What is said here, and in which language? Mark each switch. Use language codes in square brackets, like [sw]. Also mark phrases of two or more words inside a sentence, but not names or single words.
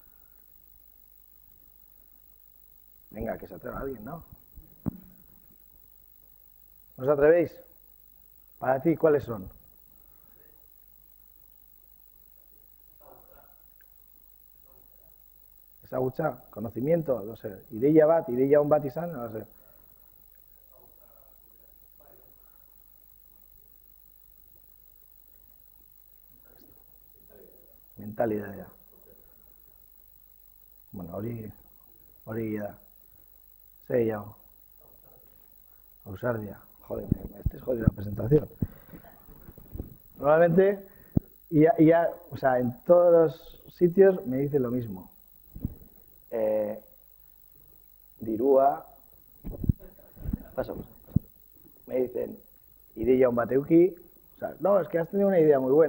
[es] Venga, que se atreva alguien, ¿no? ¿No os atrevéis? Para ti, ¿cuáles son? Ezagutza, conocimiento, no sé, [eu] ideia on bat izan, [es] no sé. Mentalidad. [eu] Bueno, hori da. Zei hau. Ausardia. [es] Joder, me estés jodiendo la presentación. Normalmente, o sea, en todos los sitios me dicen lo mismo. [eu] Dirua, pasa. [es] Me dicen, [eu] ideia un bateuki, [es] o sea, no, es que has tenido una idea muy buena.